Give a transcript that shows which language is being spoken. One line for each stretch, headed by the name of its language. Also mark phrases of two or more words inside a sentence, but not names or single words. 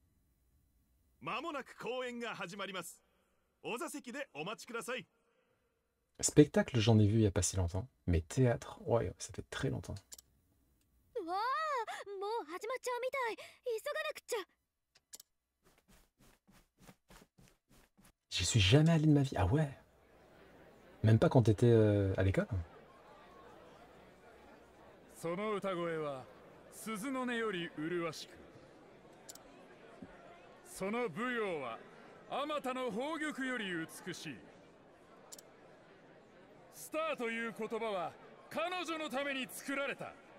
French: Spectacle, j'en ai vu il y a pas si longtemps. Mais théâtre, ouais, ça fait très longtemps. J'y suis jamais allé de ma vie. Ah ouais? Même pas quand t'étais à l'école?
Japanese: その歌声は鈴の音より麗しく、その舞踊はあまたの宝玉より美しい。スターという言葉は彼女のために作られた。